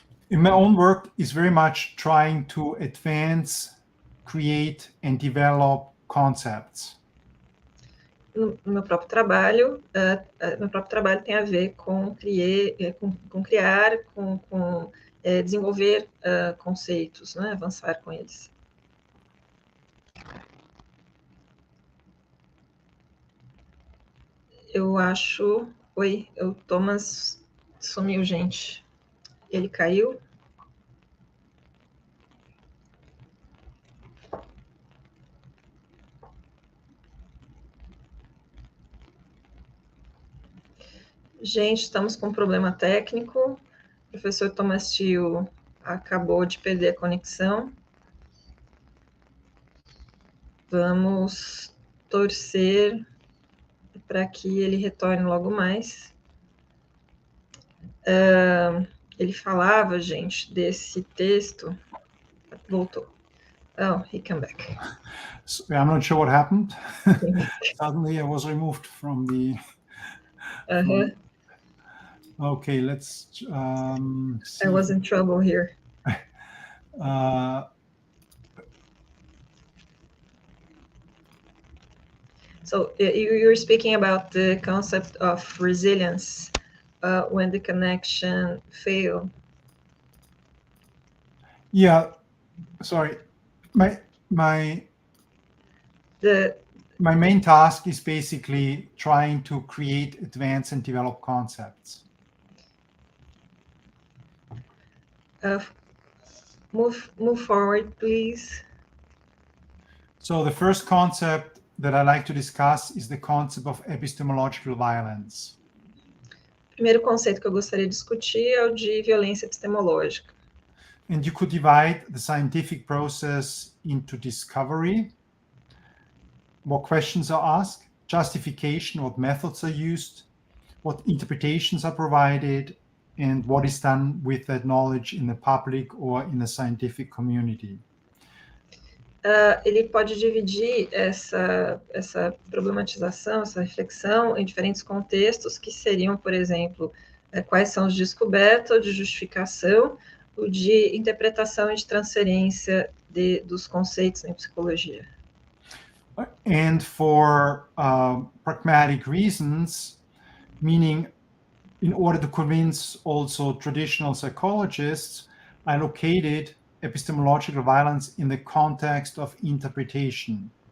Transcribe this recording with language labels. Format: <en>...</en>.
<en>In my own work is very much trying to advance, create, and develop concepts.</en> <pt>No meu próprio trabalho, tem a ver com criar, com desenvolver conceitos, né, avançar com eles. Eu acho... Oi, o Thomas sumiu, gente. Ele caiu? Gente, estamos com um problema técnico. O professor Thomas Teo acabou de perder a conexão. Vamos torcer para que ele retorne logo mais. Ele falava, gente, desse texto. Voltou.</pt> <en>Oh, he came back. So I'm not sure what happened. Suddenly I was removed from the... Okay, let's see. I was in trouble here. So you were speaking about the concept of resilience when the connection failed. Yeah, sorry. My main task is basically trying to create, advance, and develop concepts. Move forward, please. So the first concept that I like to discuss is the concept of epistemological violence.</en> <pt>O primeiro conceito que eu gostaria de discutir é o de violência epistemológica.</pt> <en>And you could divide the scientific process into discovery, what questions are asked, justification, what methods are used, what interpretations are provided, and what is done with that knowledge in the public or in the scientific community.</en> <pt>Ele pode dividir essa problematização, essa reflexão em diferentes contextos, que seriam, por exemplo, quais são os descobertas, o de justificação, o de interpretação e de transferência dos conceitos em psicologia.</pt> <en>And for pragmatic reasons, meaning in order to convince also traditional psychologists, I located epistemological violence in the context of interpretation.</en>